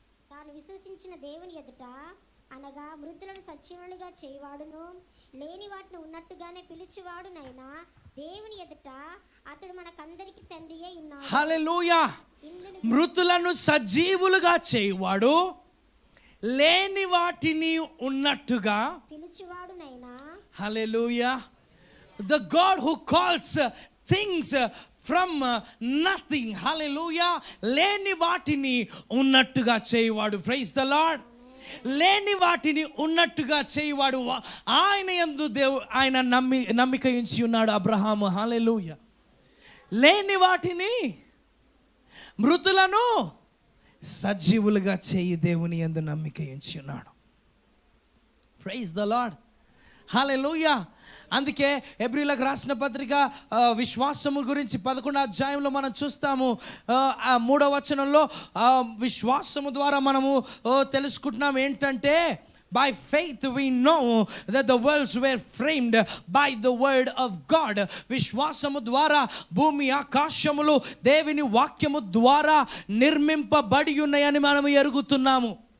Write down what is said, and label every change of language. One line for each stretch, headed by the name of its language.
Telugu: తాను విశ్వసించిన దేవుని ఎదుట అనగా మృతులను సజీవులుగా చేయవాడును లేని వాటిని ఉన్నట్టుగానే పిలిచేవాడునైనా దేవుని ఎదుట అతడు మనకందరికి తండ్రి అయి ఉన్నాడు. హల్లెలూయా. మృతులను సజీవులుగా చేయవాడు లేని వాటిని ఉన్నట్టుగా పిలిచేవాడునైనా.
English: Hallelujah. The God who calls things from nothing.
Telugu: Hallelujah. లేని వాటిని ఉన్నట్టుగా చేయవాడు.
English: Praise the Lord.
Telugu: లేని వాటిని ఉన్నట్టుగా చేయవాడు. ఆయన యందు ఆయన నమ్మిక ఉంచి ఉన్నాడు అబ్రహాము. హల్లెలూయా. లేని వాటిని మృతులను సజీవులుగా చేయు దేవుని యందు నమ్మిక ఉంచి ఉన్నాడు.
English: praise the lord,
Telugu: హల్లెలూయా. అందుకే హెబ్రీయులకు రాసిన పత్రిక విశ్వాసము గురించి 11వ అధ్యాయంలో మనం చూస్తాము. 3వ వచనంలో విశ్వాసము ద్వారా మనము తెలుసుకుంటున్నాం ఏంటంటే,
English: by faith we know that the worlds were framed by the word of God.
Telugu: విశ్వాసము ద్వారా భూమి ఆకాశములు దేవుని వాక్యము ద్వారా నిర్మింపబడి ఉన్నాయని మనము ఎరుగుతున్నాము.